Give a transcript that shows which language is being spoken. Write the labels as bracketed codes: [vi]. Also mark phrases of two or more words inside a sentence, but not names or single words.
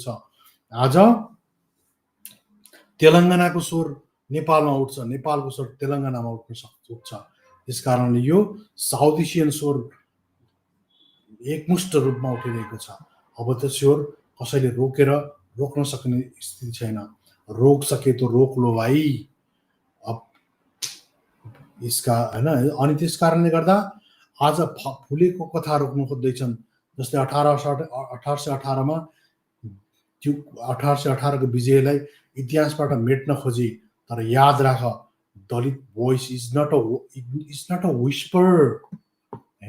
[ne] आज तेलङ्गानाको स्वर नेपालमा उठ्छ, नेपालको स्वर तेलङ्गानामा उठ्छ। त्यस कारणले यो [en] South Asian [ne] स्वर एकमुष्ट रूपमा उठिरहेको छ। अब त्यो स्वर कसैले रोक्न सक्ने स्थिति छैन। [hi] रोक सके तो रोक लो भाइ। [ne] अब यसका होइन, अनि त्यस कारणले गर्दा आज फुलेको कथा रोक्न खोज्दैछन्। जस्तै 1818मा त्यो 1818को विजयलाई इतिहासबाट मेट्न खोजे, तर याद राख, [en] Dalit voice is not a whisper [ne] होइन।